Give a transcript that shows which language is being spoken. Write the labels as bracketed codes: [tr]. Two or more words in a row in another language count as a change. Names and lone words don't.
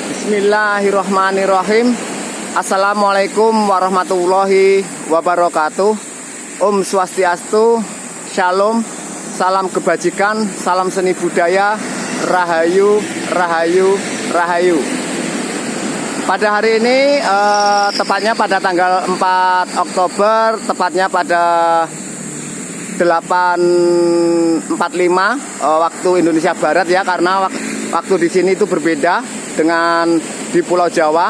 [ar] بسم الله الرحمن الرحيم. السلام عليكم ورحمة الله وبركاته. [sa] Om Swastiastu, [id] Shalom, salam kebajikan, salam seni budaya, Rahayu, Rahayu, Rahayu. Pada hari ini, tepatnya pada tanggal 4 Oktober, tepatnya pada 8.45 waktu Indonesia Barat ya, karena waktu di sini itu berbeda dengan di Pulau Jawa.